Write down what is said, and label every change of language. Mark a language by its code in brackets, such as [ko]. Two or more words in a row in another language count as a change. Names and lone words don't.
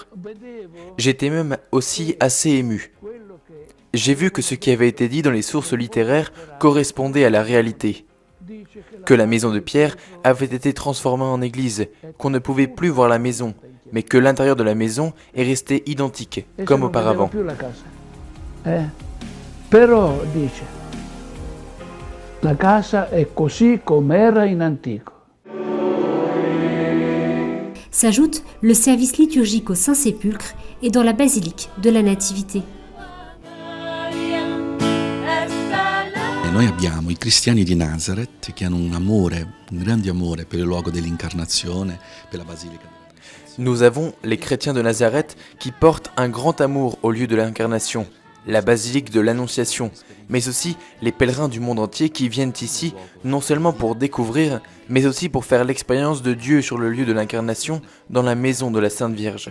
[fr] J'étais même aussi assez ému. J'ai vu que ce qui avait été dit dans les sources littéraires correspondait à la réalité. Que la maison de Pierre avait été transformée en église, qu'on ne pouvait plus voir la maison, mais que l'intérieur de la maison est resté identique, comme auparavant. [it] Però dice, la casa è così com'era in antico. [fr] S'ajoute le service liturgique au Saint-Sépulcre et dans la basilique de la Nativité. [it] E noi abbiamo i cristiani di Nazareth che hanno un grande amore per il luogo dell'incarnazione, per la basilica. [fr] Nous avons les chrétiens de Nazareth qui portent un grand amour au lieu de l'incarnation, la basilique de l'Annonciation, mais aussi les pèlerins du monde entier qui viennent ici non seulement pour découvrir, mais aussi pour faire l'expérience de Dieu sur le lieu de l'incarnation dans la maison de la Sainte Vierge.